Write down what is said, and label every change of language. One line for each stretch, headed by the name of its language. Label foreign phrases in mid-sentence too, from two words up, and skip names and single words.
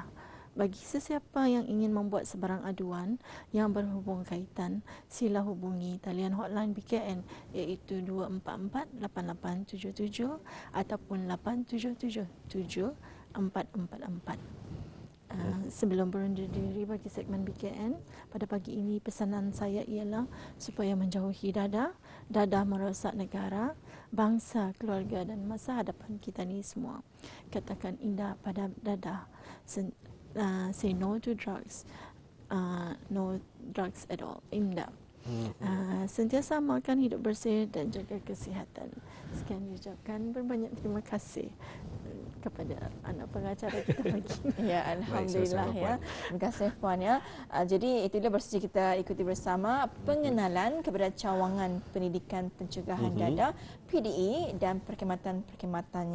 Malay: Bagi sesiapa yang ingin membuat sebarang aduan yang berhubung kaitan, sila hubungi talian hotline BKN iaitu 244-8877 ataupun 8777-444. Sebelum berundur diri bagi segmen BKN, pada pagi ini pesanan saya ialah supaya menjauhi dadah merosak negara, bangsa, keluarga dan masa hadapan kita ni semua. Katakan indah pada dadah.
English: Say no to drugs, no drugs at all.
Malay: Indah. Sentiasa amalkan hidup bersih dan jaga kesihatan. Sekian diucapkan, berbanyak terima kasih kepada anak pengacara kita pagi. Ya, alhamdulillah ya. Terima kasih puan ya. Jadi itulah bersama kita ikuti bersama pengenalan kepada cawangan pendidikan pencegahan dadah PDE dan perkhidmatan-perkhidmatannya.